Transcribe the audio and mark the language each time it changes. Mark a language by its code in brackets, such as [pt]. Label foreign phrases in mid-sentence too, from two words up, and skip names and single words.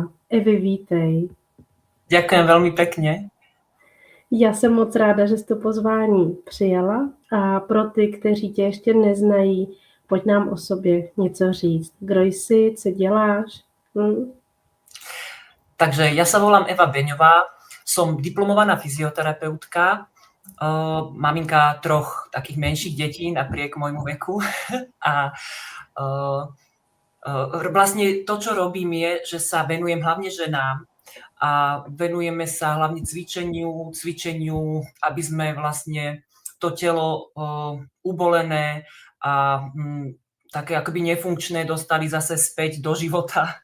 [cs] Evi, vítej. [sk] Ďakujem veľmi pekne. [cs] Já jsem moc ráda, že jsi to pozvání přijala a pro ty, kteří tě ještě neznají, pojď nám o sobě něco říct. Kdo jsi, co děláš? [sk] Takže ja sa volám Eva Beňová, som diplomovaná fyzioterapeutka, maminka 3 takých menších detí napriek môjmu veku a vlastne to, čo robím je, že sa venujem hlavne ženám a venujeme sa hlavne cvičeniu, aby sme vlastne to telo ubolené a také akoby nefunkčné dostali zase späť do života.